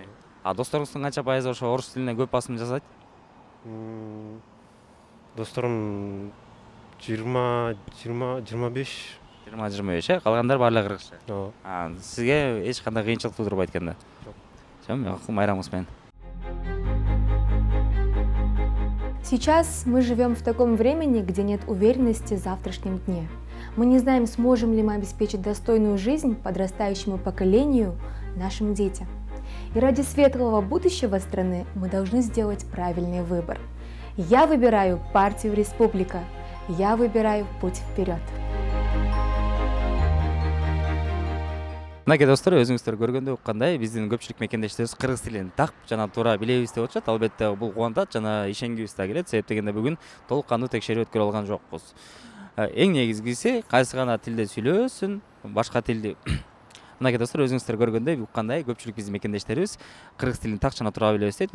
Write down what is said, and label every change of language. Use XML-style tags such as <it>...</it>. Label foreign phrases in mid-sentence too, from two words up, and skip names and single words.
<ky>Досторуңуздун канча пайызы ошо орус тилине көп басым жасайт? Досторум 20-25. 20-25, калгандар баары эле кыргызча. Ооба. Сизге эч кандай кыйынчылык туудурбайт экен да? Жок. Жок, майрамыңыз менен.</ky> <ru>Сейчас мы живем в таком времени, где нет уверенности в завтрашнем дне. Мы не знаем, сможем ли мы обеспечить достойную жизнь подрастающему поколению, нашим детям. И ради светлого будущего страны мы должны сделать правильный выбор. Я выбираю партию «Республика». Я выбираю путь вперед.</ru> <ky>Мынакей достор, өзүңүздөр көргөндөй уккандай, биздин көпчүлүк мекендештерибиз кыргыз тилин так жана туура билебиз деп атышат. Албетте бул кубантат жана ишенгибиз да келет. Себеп дегенде бүгүн толук кандуу текшерүү өткөрүп алган жокпуз. Эң негизгиси кайсы гана тилде сүйлөсүн, башка тилди мынакей достор, өзүңүздөр көргөндөй уккандай көпчүлүк биздин мекендештерибиз кыргыз тилин так жана туура билебиз дейт.</ky>